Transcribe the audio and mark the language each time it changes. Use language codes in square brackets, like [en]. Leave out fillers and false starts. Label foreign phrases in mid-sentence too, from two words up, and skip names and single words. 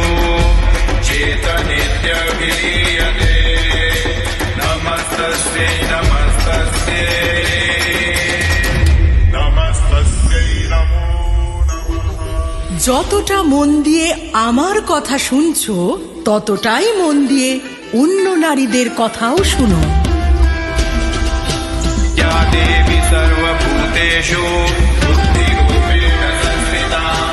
[sa] चेतनित्यभिलीयते नमस्तस्यै नमस्तस्यै नमस्तस्यै नमो नमः। [bn] যতটা মন দিয়ে আমার কথা শুনছো ততটাই মন দিয়ে অন্য নারীদের কথাও শুনো। [sa] या देवी सर्वभूतेषु बुद्धिरूपेण संस्थिता।